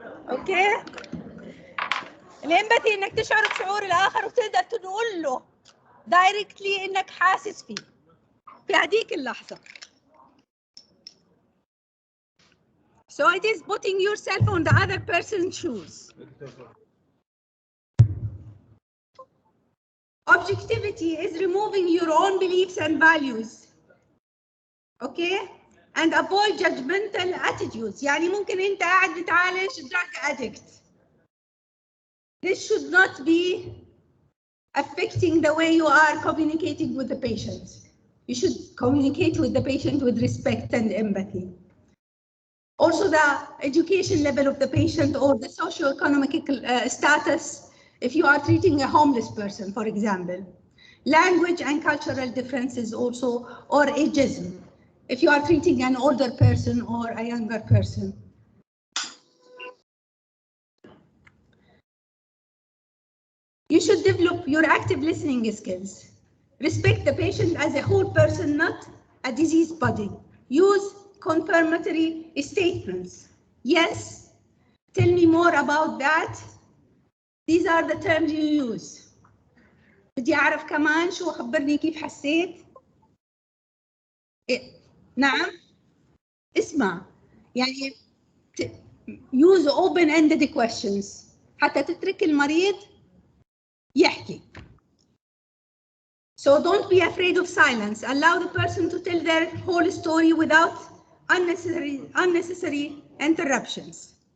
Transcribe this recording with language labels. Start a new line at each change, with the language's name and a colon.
Arabic: اوكي، الامباثي انك تشعر بشعور الآخر وتقدر تقول له دايركتلي انك حاسس فيه في هذيك اللحظة.
English: So it is putting yourself on the other person's shoes. Objectivity is removing your own beliefs and values. Okay? And avoid judgmental attitudes.
Arabic: يعني ممكن أنت قاعد بتعالج drug addict.
English: This should not be affecting the way you are communicating with the patient. You should communicate with the patient with respect and empathy. Also, the education level of the patient or the socioeconomic status, if you are treating a homeless person, for example. Language and cultural differences also, or ageism, if you are treating an older person or a younger person. You should develop your active listening skills. Respect the patient as a whole person, not a diseased body. Use confirmatory statements. Yes, tell me more about that. These are the terms you use.
Arabic: بدي أعرف كمان شو، خبرني كيف حسيت. نعم، اسمع، يعني
English: use open-ended questions
Arabic: حتى تترك المريض يحكي.
English: So don't be afraid of silence. Allow the person to tell their whole story without unnecessary interruptions.